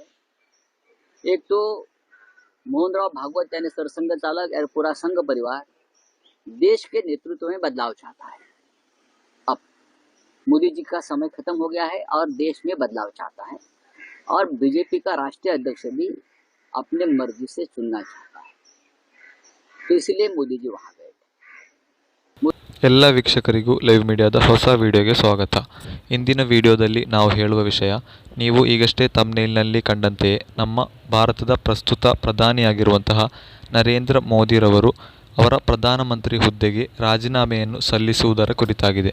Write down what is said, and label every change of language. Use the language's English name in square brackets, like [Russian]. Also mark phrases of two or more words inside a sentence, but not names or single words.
[Hindi] एक तो मोहन राव भागवत यानी सरसंघ चालक और पूरा संघ परिवार देश के नेतृत्व में बदलाव चाहता है। अब मोदी जी का समय खत्म हो गया है और देश में बदलाव चाहता है और बीजेपी का राष्ट्रीय अध्यक्ष भी अपने मर्जी से चुनना चाहता है, तो इसलिए मोदी जी वहां गए। [Kannada] ಎಲ್ಲ ವೀಕ್ಷಕರಿಗೂ ಲೈವ್ ಮೀಡಿಯಾದ ಹೊಸ ವಿಡಿಯೋಗೆ ಸ್ವಾಗತ. ಇಂದಿನ ವಿಡಿಯೋದಲ್ಲಿ ನಾವು ಹೇಳುವ ವಿಷಯ, ನೀವು ಈಗಷ್ಟೇ ಥಂಬ್ನೇಲ್ನಲ್ಲಿ ಕಂಡಂತೆಯೇ ನಮ್ಮ ಭಾರತದ ಪ್ರಸ್ತುತ ಪ್ರಧಾನಿಯಾಗಿರುವಂತಹ ನರೇಂದ್ರ ಮೋದಿರವರು ಅವರ ಪ್ರಧಾನಮಂತ್ರಿ ಹುದ್ದೆಗೆ ರಾಜೀನಾಮೆಯನ್ನು ಸಲ್ಲಿಸುವುದರ ಕುರಿತಾಗಿದೆ.